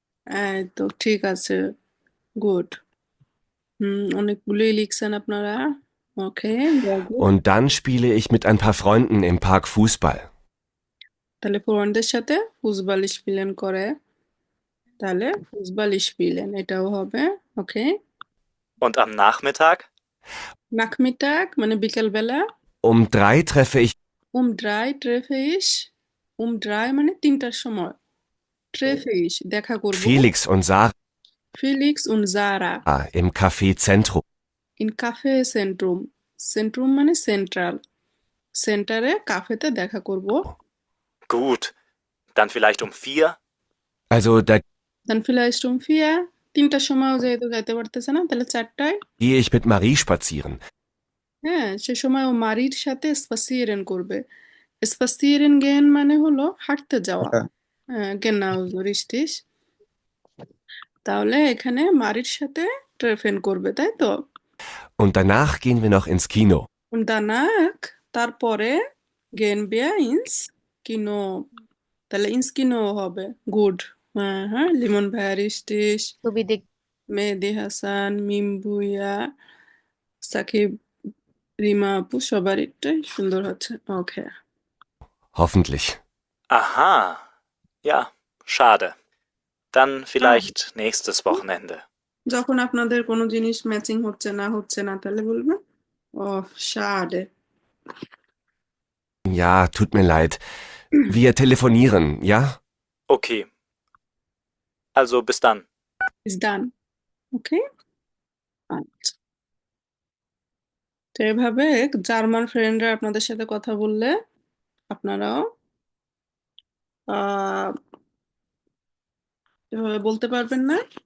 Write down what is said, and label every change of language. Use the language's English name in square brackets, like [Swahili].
[Bangla] এই তো ঠিক আছে গুড অনেকগুলোই লিখছেন আপনারা okay good [German] Und dann spiele ich mit ein paar Freunden im Park Fußball. [Bangla] তাহলে ফ্রেন্ডদের সাথে ফুসবল স্পিলেন করে তাহলে ফুসবল স্পিলেন এটাও হবে ওকে [German] Und am Nachmittag? [Bangla] নাকমিটাক মানে বিকেলবেলা [German] Um 3 treffe ich [Bangla] ড্রাই ট্রেফে ইস ড্রাই মানে 3টার সময় ট্রেফে ইস দেখা করব [German] Felix und Sarah ফিলিক্স und Sarah im Café Zentrum. [Bangla] In cafe সেন্ট্রুম সেন্ট্রুম মানে সেন্ট্রাল সেন্টারে কাফেতে দেখা করব [German] Gut. Dann vielleicht um 4? Also da [Bangla] দেন ফিলাইস্ট [German] um 4 [Bangla] 3টার সময়ও যেহেতু যাইতে পারতেছে না তাহলে 4টায় [German] gehe ich mit Marie spazieren. [Bangla] হ্যাঁ সে সময় ও মারির সাথে স্পাসিয়েরেন করবে স্পাসিয়েরেন গেন মানে হলো হাঁটতে যাওয়া ওটা হ্যাঁ [German] genau so richtig [Bangla] তাহলে এখানে মারির সাথে ট্রেফেন করবে তাই তো [German] Und danach gehen wir noch ins Kino. und danach [Bangla] তারপরে [German] gehen wir ins Kino [Bangla] তাহলে [German] ins Kino [Bangla] হবে গুড হ্যাঁ হ্যাঁ লিমন ভাইয়া [German] richtig [Bangla] ছবি দেখ মেহেদি হাসান মিম ভুইয়া সাকিব রিমা আপু সবারটাই সুন্দর হচ্ছে ওকে [German] Hoffentlich. Aha. Ja, schade. Dann vielleicht nächstes Wochenende. [Bangla] যখন আপনাদের কোনো জিনিস ম্যাচিং হচ্ছে না তাহলে বলবেন ও schade [German] Ja, tut mir leid. Wir telefonieren, ja? Okay. Also bis dann. [Bangla] is done ওকে তো এভাবে জার্মান ফ্রেন্ডরা আপনাদের সাথে কথা বললে আপনারাও আহ এভাবে বলতে পারবেন না